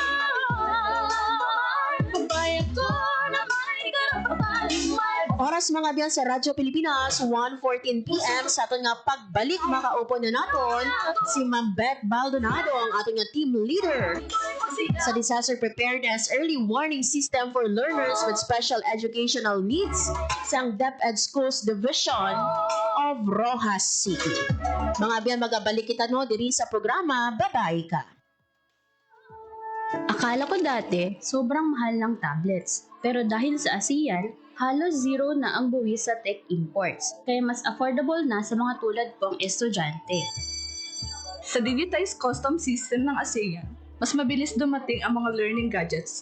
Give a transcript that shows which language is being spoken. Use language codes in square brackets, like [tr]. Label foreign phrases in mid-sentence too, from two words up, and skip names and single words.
[tl] Babae ko na may karapatan, may [hil] Oras mga abyan sa Radyo Pilipinas 1:14 PM sa aton nga pagbalik makaupo na naton si Ma'am Beth Baldonado ang aton nga [en] team leader [hil] sa Disaster Preparedness Early Warning System for Learners with Special Educational Needs sang DepEd Schools Division of Rojas City. Mga abyan magabalik kita no diri sa programa Babae Ka. [tl] Akala ko dati, sobrang mahal ng tablets. Pero dahil sa ASEAN, halos zero na ang buwis sa [en] tech imports. [tl] Kaya mas affordable na sa mga tulad kong estudyante. Sa [en] digitized custom system [tl] ng ASEAN, mas mabilis dumating ang mga [en] learning gadgets.